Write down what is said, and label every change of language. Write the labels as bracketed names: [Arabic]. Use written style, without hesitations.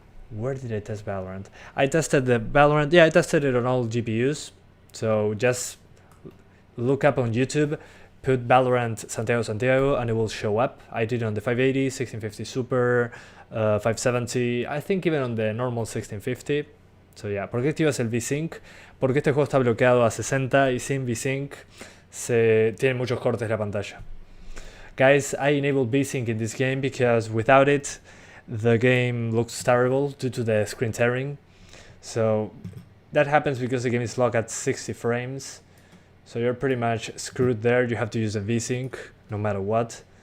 [English] Where did I test Valorant? I tested the Valorant. Yeah, I tested it on all GPUs. So just look up on YouTube. Put Valorant Santiago and it will show up. I did it on the 580, 1650 Super, 570, I think even on the normal 1650. So yeah, [Spanish] ¿por qué activas el VSync? Porque este juego está bloqueado a 60 y sin VSync tiene muchos cortes la pantalla. [English] Guys, I enabled VSync in this game because without it, the game looks terrible due to the screen tearing. So that happens because the game is locked at 60 frames. So you're pretty much screwed there. You have to use a VSync no matter what.